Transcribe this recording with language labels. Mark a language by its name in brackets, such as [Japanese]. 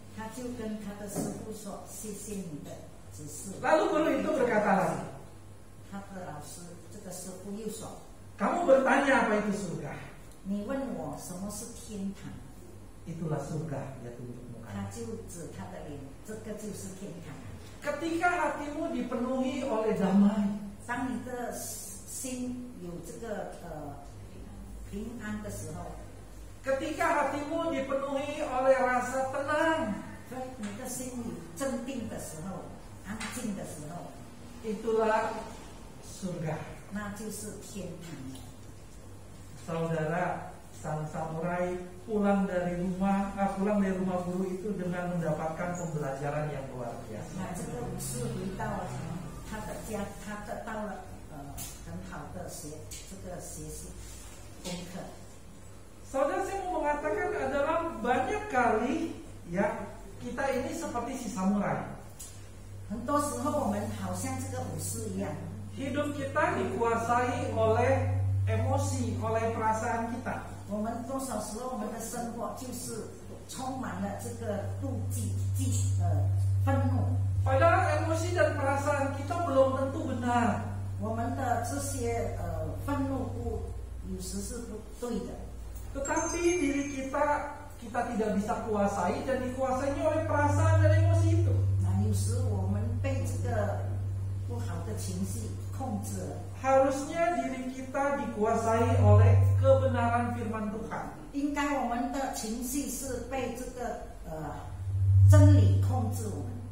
[Chinese] 他就跟他的师傅说：“谢谢你的指示。” [Indonesian] Lalu guru itu berkata lagi, [Chinese] 他的老师，这个师傅又说 [Indonesian] kamu bertanya apa itu surga? [Chinese] 你问我什么是天堂， [Indonesian] Itulah surga, dia tunjuk [Chinese] 他 [Indonesian] mukanya. [Chinese] 就指他的脸，这个就是天堂。 [Indonesian] Ketika hatimu dipenuhi oleh damai, [Chinese] 当你的心有这个平安的时候， [Indonesian] ketika hatimu dipenuhi oleh rasa tenang, [Chinese] 在你的心里镇定的时候，安静的时候， [Indonesian] itulah surga. [Chinese] 那就是天堂。 [Indonesian] Saudara, sang samurai pulang dari rumah guru itu dengan mendapatkan pembelajaran yang luar [Chinese] 那 [Indonesian] biasa. [Chinese] 这个武士回到了他的家，他得到了很好的学习功课。 [Indonesian] Saudara, saya mau mengatakan adalah banyak kali ya kita ini seperti si samurai. [Chinese] 很多时候我们好像这个武士一样， [Indonesian] Hidup kita dikuasai oleh emosi, oleh perasaan kita. [Chinese] 我们多少时候我们的生活就是充满了这个妒忌、愤怒。 [Indonesian] Padahal emosi dan perasaan kita belum tentu benar. [Chinese] 我们的这些愤怒有时是不对的， [Indonesian] Tetapi diri kita tidak bisa kuasai dan dikuasainya oleh perasaan dan emosi itu. [Chinese] 那有时我们被这个不好的情绪控制了。 [Indonesian] Harusnya diri kita dikuasai oleh kebenaran firman Tuhan. [Chinese] 应该我们的情绪是被这个真理控制我们，